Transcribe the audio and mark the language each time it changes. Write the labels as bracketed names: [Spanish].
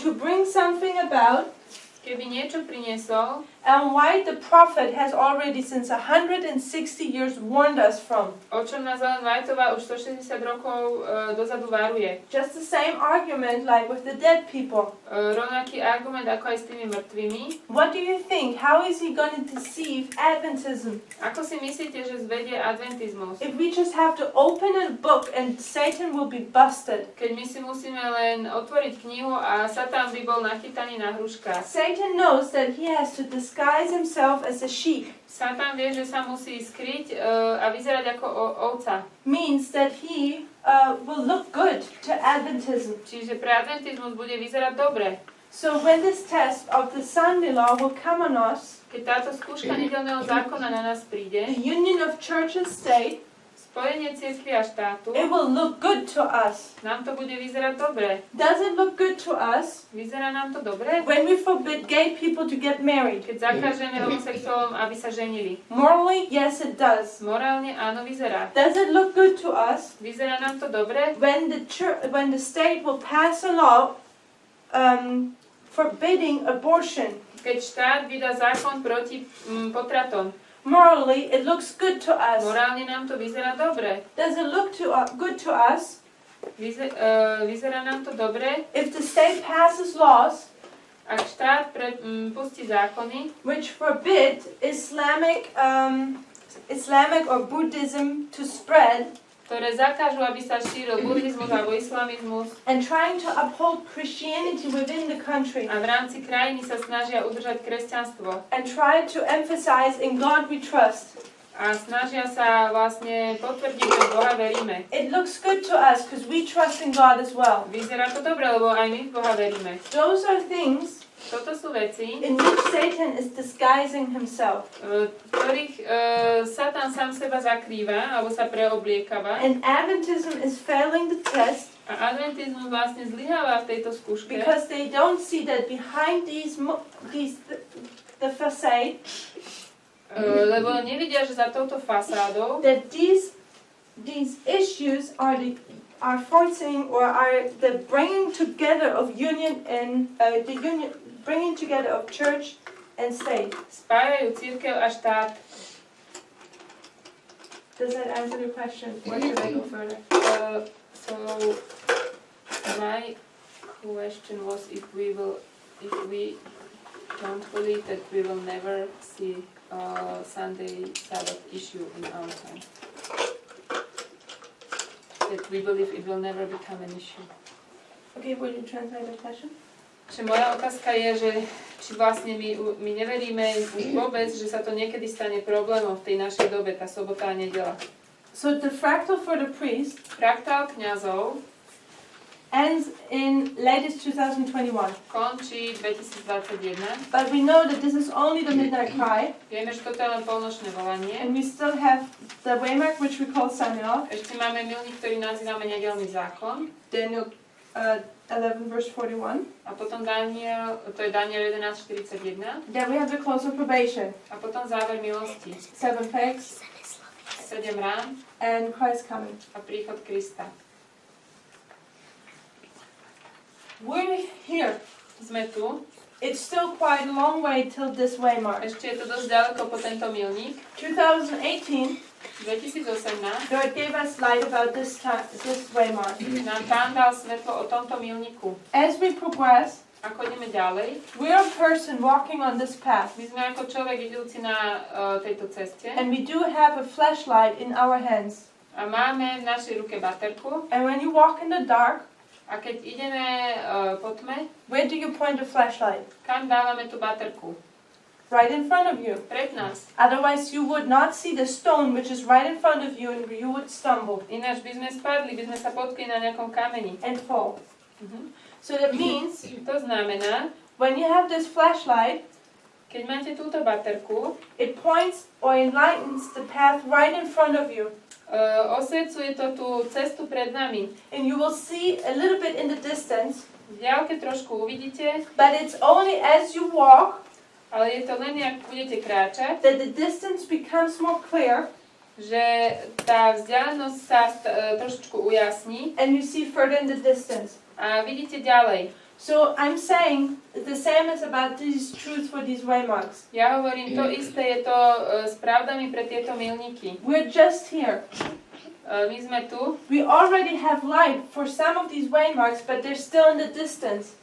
[English] to bring something about [Slovak] keby niečo priniesol [English] and why the prophet has already since 160 years warned us from. [Slovak] O čom nás Ellen Whiteová už 160 rokov dozadu varuje. [English] Just the same argument like with the dead people. [Slovak] Rovnaký argument ako aj s tými mŕtvými. [English] What do you think? How is he going to deceive Adventism? [Slovak] Ako si myslíte, že zvedie adventizmus? [English] If we just have to open a book and Satan will be busted. [Slovak] Keď my si musíme len otvoriť knihu a Satan by bol nachytaný na hruškách. [English] Satan knows that he has to disguise himself as a sheep. [Slovak] Satan vie, že sa musí skryť a vyzerať ako ovca. [English] Means that he will look good to Adventism. [Slovak] Čiže pre adventizmus bude vyzerať dobre. [English] So when this test of the Sunday law will come on us, [Slovak] Keď táto skúška nedeľného zákona na nás príde, [English] the union of church and state, [Slovak] spojenie cirkvi a štátu, [English] it will look good to us. [Slovak] nám to bude vyzerať dobre. [English] Does it look good to us [Slovak] Vyzerá nám to dobre? [English] when we forbid gay people to get married? [Slovak] Keď zakážeme homosexuálom, aby sa ženili. [English] Morally, yes it does. [Slovak] Morálne áno, vyzerá. [English] Does it look good to us [Slovak] Vyzerá nám to dobre? [English] when the state will pass a law forbidding abortion? [Slovak] Keď štát vydá zákon proti potratom. [English] Morally, it looks good to us. [Slovak] Morálne nám to vyzerá dobre. [English] Does it look good to us [Slovak] Vyzerá nám to dobre, [English] if the state passes laws [Slovak] ak štát pustí zákony, [English] which forbid Islamic or Buddhism to spread, [Slovak] ktoré zakážu, aby sa šíril buddhizmus alebo islamizmus [English] and trying to uphold Christianity within the country, [Slovak] a v rámci krajiny sa snažia udržať kresťanstvo [English] and try to emphasize in God we trust. [Slovak] a snažia sa vlastne potvrdiť, že Boha veríme. [English] It looks good to us because we trust in God as well. [Slovak] Vyzerá to dobre, lebo aj my v Boha veríme. [English] Those are things [Slovak] Toto sú veci, [English] in which Satan is disguising himself. [Slovak] v ktorých Satan sám seba zakrýva alebo sa preobliekava. [English] And Adventism is failing the test [Slovak] A adventizmus vlastne zlyháva v tejto skúške, [English] because they don't see that behind the facade, [Slovak] lebo nevidia, že za touto fasádou [English] that these issues are forcing or are the bringing together of union and bringing together of church and state. [Slovak] spájajú cirkev a štát. [English] Does that answer the question? Or should I go further? So my question was if we don't believe that we will never see Sunday Sabbath issue in our time. That we believe it will never become an issue. Okay, will you translate the question? [Slovak] Čiže moja otázka je, že či vlastne my neveríme už vôbec, že sa to niekedy stane problémom v tej našej dobe, tá sobota a nedeľa. [English] So the fractal for the priest [Slovak] Fraktál kňazov [English] ends in latest 2021. [Slovak] končí 2021. [English] But we know that this is only the midnight cry, [Slovak] Vieme, že toto je len polnočné volanie. [English] and we still have the waymark, which we call Samuel, [Slovak] Ešte máme milník, ktorý nazývame nedeľný zákon. [English] Daniel 11 verse 41. [Slovak] A potom Daniel, to je Daniel 11.41. [English] Then we have the close of probation, [Slovak] A potom záver milosti. [English] 7 plagues, [Slovak] 7 rán [English] and Christ coming. [Slovak] a príchod Krista. [English] We're here. [Slovak] Sme tu. [English] It's still quite a long way till this waymark. [Slovak] Ešte je to dosť ďaleko po tento milník. [English] 2018, [Slovak] 2018 [English] Lord gave us light about this waymark. [Slovak] nám Pán dal svetlo o tomto milníku. [English] As we progress, [Slovak] Ako ideme ďalej, [English] we're a person walking on this path, [Slovak] my sme ako človek idúci na tejto ceste [English] and we do have a flashlight in our hands. [Slovak] a máme v našej ruke baterku [English] And when you walk in the dark, [Slovak] a keď ideme po tme, [English] where do you point the flashlight? [Slovak] kam dávame tú baterku? [English] Right in front of you. [Slovak] Pred nás. [English] Otherwise, you would not see the stone which is right in front of you, and you would stumble [Slovak] Ináč by sme spadli, by sme sa potkli na nejakom kameni. [English] and fall. So that means [Slovak] To znamená, [English] when you have this flashlight, [Slovak] keď máte túto baterku, [English] it points or enlightens the path right in front of you. [Slovak] osvecuje to tú cestu pred nami. [English] And you will see a little bit in the distance, [Slovak] V diaľke trošku uvidíte, [English] but it's only as you walk [Slovak] ale je to len, ak budete kráčať, [English] that the distance becomes more clear [Slovak] že tá vzdialenosť sa trošičku ujasní [English] and you see further in the distance. [Slovak] a vidíte ďalej. [English] So I'm saying the same is about these truths for these waymarks. [Slovak] Ja hovorím, to isté je to s pravdami pre tieto milníky. [English] We're just here. [Slovak] My sme tu, [English] We already have light for some of these waymarks, but they're still in the distance.